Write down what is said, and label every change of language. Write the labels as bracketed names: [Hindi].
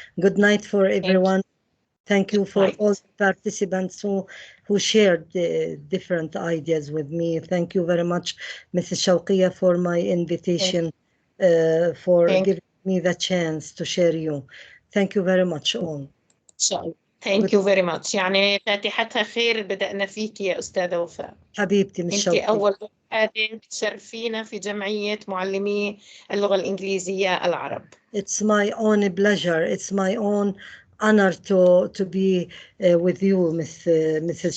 [English] Good night for everyone. Thank you for all the participants who shared different ideas with me. Thank you very much, Mrs. Shawqia, for my invitation, for giving me the chance to share you. Thank you very much all. Thank you very much. [Arabic] يعني فاتحتها خير بدأنا فيك يا أستاذة وفاء. حبيبتي مش أنت أول واحدة تشرفينا في جمعية معلمي اللغة الإنجليزية العرب. [English] It's my own pleasure. It's my own honor to be with you, Mrs.